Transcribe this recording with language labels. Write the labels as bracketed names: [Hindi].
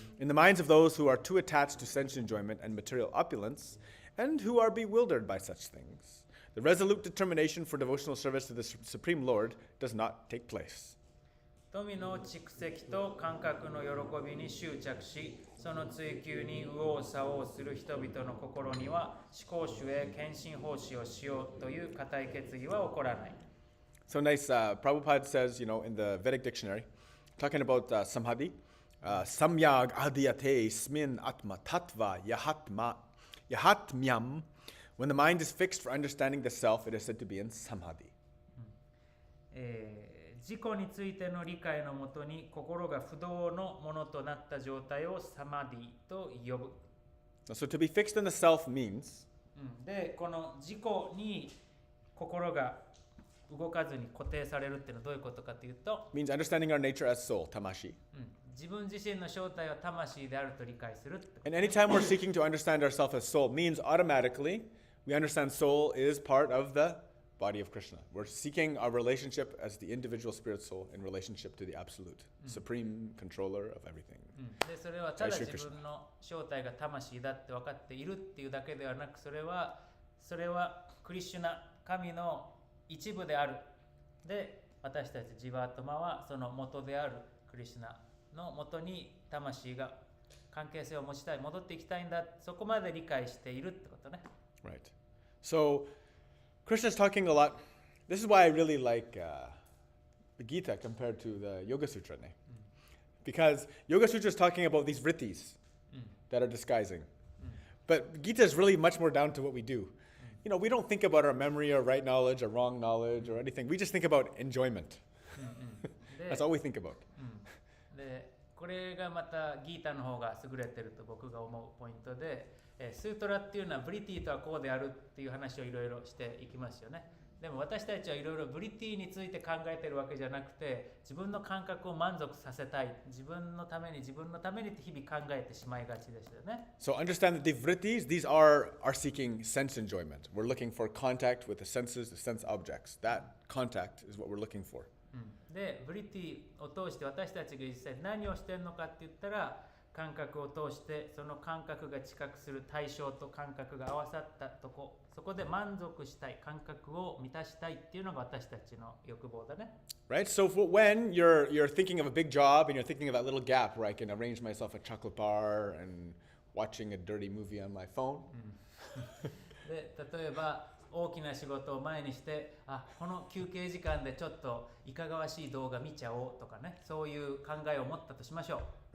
[English] In the minds of those who are too attached to sense enjoyment and material opulence, and who are bewildered by such things, the resolute determination for devotional service to the Supreme Lord does not take place. [Japanese] 富の蓄積と感覚の喜びに執着し、その追求に右往左往する人々の心には、思考主へ献身奉仕をしようという固い決意は起こらない。 [English] So nice, Prabhupada says, in the Vedic dictionary, talking about samadhi, [Sanskrit] samyag adhyate smin atma tattva yahatmyam. [English] When the mind is fixed for understanding the self, it is said to be in samadhi. [Japanese] 自己についての理解のもとに心が不動のものとなった状態をサマディと呼ぶ。 [English] So to be fixed in the self means [Japanese] で、この自己に心が動かずに固定されるっていうのはどういうことかというと [English] means understanding our nature as soul, tamashi. [Japanese] 自分自身の正体は魂であると理解するってこと。 [English] And anytime we're seeking to understand ourselves as soul means automatically we understand soul is part of the body of Krishna. We're seeking our relationship as the individual spirit soul in relationship to the absolute, supreme controller of everything. [Japanese] で、それはただ自分の正体が魂だって分かっているっていうだけではなく、それはクリシュナ、神の一部である。で、私たちジヴァートマはその元であるクリシュナの元に魂が関係性を持ちたい、戻っていきたいんだ、そこまで理解しているってことね。 [English] Right. So Krishna's talking a lot. This is why I really like the Gita compared to the Yoga Sutra. Because Yoga Sutra is talking about these vrittis that are disguising. But Gita is really much more down to what we do. We don't think about our memory or right knowledge or wrong knowledge or anything. We just think about enjoyment. That's all we think about. [Japanese] で、これがまたギータの方が優れてると僕が思うポイントで、スートラっていうのはブリティとはこうであるっていう話をいろいろしていきますよね。でも私たちはいろいろブリティについて考えてるわけじゃなくて、自分の感覚を満足させたい、自分のためにって日々考えてしまいがちですよね。 [English] So understand that the vrittis, these are seeking sense enjoyment. We're looking for contact with the senses, the sense objects. That contact is what we're looking for. [Japanese] で、ブリティを通して私たちが実際何をしてるのかって言ったら、感覚を通してその感覚が知覚する対象と感覚が合わさったとこ、そこで満足したい、感覚を満たしたいっていうのが私たちの欲望だね。 [English] Right? So when you're thinking of a big job and you're thinking of that little gap where I can arrange myself a chocolate bar and watching a dirty movie on my phone. [Japanese] で、例えば大きな仕事を前にして、この休憩時間でちょっといかがわしい動画見ちゃおうとかね、そういう考えを持ったとしましょう。